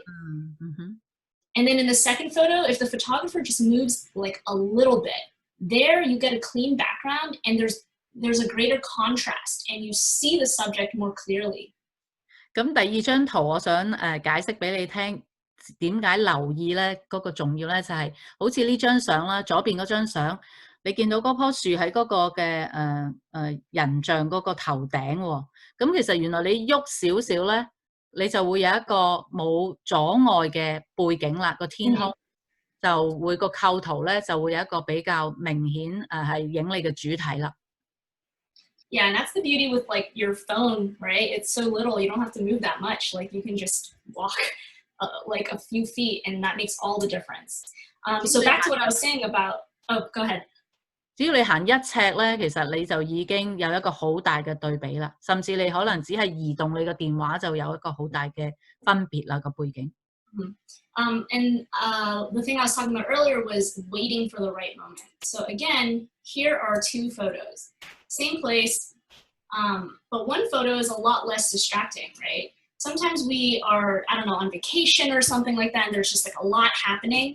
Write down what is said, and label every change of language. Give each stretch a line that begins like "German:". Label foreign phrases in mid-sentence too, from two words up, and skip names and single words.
English: And then in the second photo, if the photographer just moves like a little bit, there you get a clean background and there's a greater contrast and you see the subject more clearly.
Cantonese: 咁第二張圖我想解釋俾你聽，點解留意咧嗰個重要咧就係好似呢張相啦，左邊嗰張相，你見到嗰棵樹喺嗰個嘅人像嗰個頭頂喎，咁其實原來你喐少少咧。你就會有一個冇阻礙嘅背景啦，個天空就會個構圖咧就會有一個比較明顯係影你嘅主體啦。
English: Yeah, and that's the beauty with like your phone, right? It's so little, you don't have to move that much. Like you can just walk like a few feet, and that makes all the difference. So back to what I was saying about. Oh, go ahead.
Cantonese: 只要你行1尺咧，其實你就已經有一個好大嘅對比啦。甚至你可能只係移動你個電話就有一個好大嘅分別啦個背景。
English: And the thing I was talking about earlier was waiting for the right moment. So again, here are 2 photos. Same place, but one photo is a lot less distracting, right? Sometimes we are, I don't know, on vacation or something like that, and there's just like a lot happening.